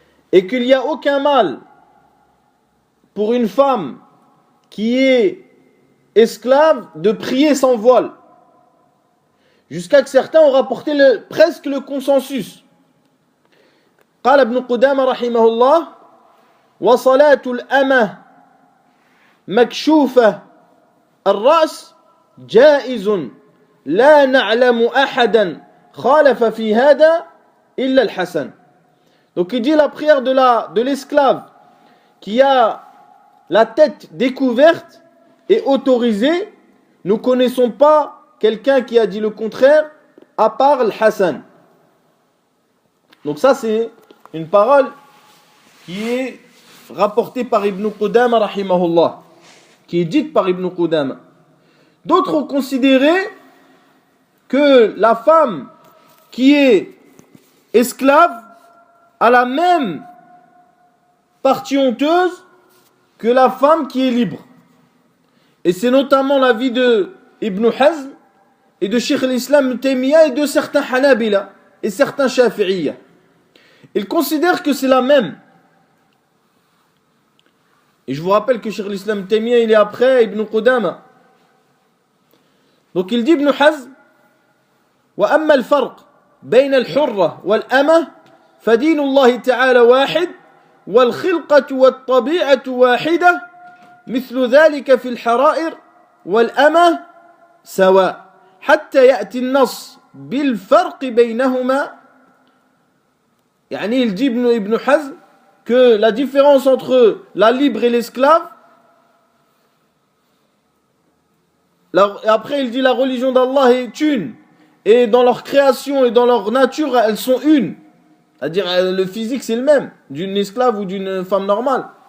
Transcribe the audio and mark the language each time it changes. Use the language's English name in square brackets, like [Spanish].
[French] Et qu'il n'y a aucun mal pour une femme qui est esclave de prier sans voile. Jusqu'à que certains ont rapporté presque le consensus. [Arabic] قال ابن قدامة رحمه الله وصلاة الأمة مكشوفة الرأس جائز لا نعلم أحدا خالف في هذا إلا الحسن. [French] Donc il dit la prière de l'esclave qui a la tête découverte est autorisée. Nous ne connaissons pas quelqu'un qui a dit le contraire à part le Hassan. Donc ça c'est une parole qui est rapportée par Ibn Qudama rahimahullah, qui est dite par Ibn Qudama. D'autres ont considéré que la femme qui est esclave a la même partie honteuse que la femme qui est libre. Et c'est notamment l'avis de Ibn Hazm et de Cheikh al-Islam Ibn Taymiyyah et de certains Hanabila et certains Shafi'iyya. Ils considèrent que c'est la même. Et je vous rappelle que Cheikh al-Islam Ibn Taymiyyah il est après Ibn Qudama. Donc il dit Ibn Hazm [Arabic] وأما الفرق بين الحرة والأمة فدين الله تعالى واحد والخلقة والطبيعة واحدة مثل ذلك في الحرائر والأمة سواء حتى يأتي النص بالفرق بينهما. [French] يعني il dit Ibn Hazm que la différence entre la libre et l'esclave, après il dit la religion d'Allah est une, et dans leur création et dans leur nature elles sont une, c'est-à-dire le physique c'est le même d'une esclave ou d'une femme normale.